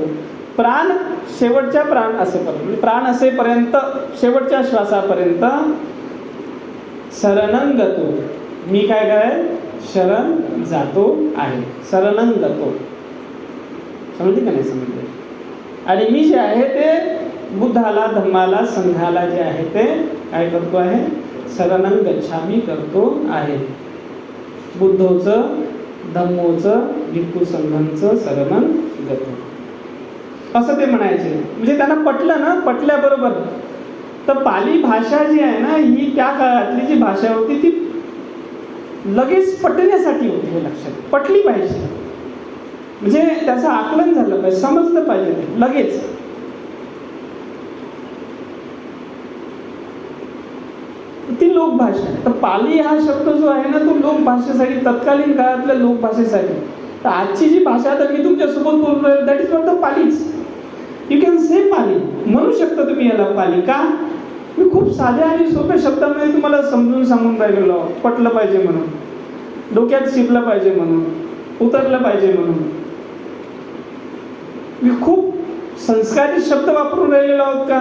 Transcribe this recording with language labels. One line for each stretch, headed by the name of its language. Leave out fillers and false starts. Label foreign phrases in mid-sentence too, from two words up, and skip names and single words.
Marathi: प्राण शेवटच्या प्राण असेपर्यंत, म्हणजे प्राण असेपर्यंत, शेवटच्या श्वासापर्यंत
Pali: शरणं गतो,
Marathi: मी काय कराय शरण जातो आहे,
Pali: शरणं गतो.
Marathi: समजले का नाही समजले? आणि मी जे आहे ते बुद्धाला, धम्माला, संघाला जे आहे ते काय करतो आहे,
Pali: शरणं गच्छामी
Marathi: करतो आहे. बुद्धोचं, धम्मोचं, भिक्खू संघांचं
Pali: शरणं गतो,
Marathi: असं ते म्हणायचे. म्हणजे त्यांना पटलं ना, पटल्याबरोबर. तर पाली भाषा जी आहे ना, ही त्या काळातली जी भाषा होती ती लगेच पटण्यासाठी होती. हे लक्षात पटली पाहिजे, म्हणजे त्याचं आकलन झालं पाहिजे, समजलं पाहिजे ते लगेच. ती लोकभाषा आहे. तर पाली हा शब्द जो आहे ना, तो लोकभाषेसाठी, तत्कालीन काळातल्या लोकभाषेसाठी. तर आजची जी भाषा आता मी तुमच्यासोबत बोलतोय,
English: That is not the Pali. You can say Pali,
Marathi: म्हणू शकता तुम्ही याला पाली. का? मी खूप साध्या आणि सोप्या शब्दामध्ये तुम्हाला समजून सांगून राहिलेलो आहोत, पटलं पाहिजे म्हणून, डोक्यात शिरलं पाहिजे म्हणून, उतरलं पाहिजे म्हणून. मी खूप संस्कारित शब्द वापरून राहिलेलो आहोत का?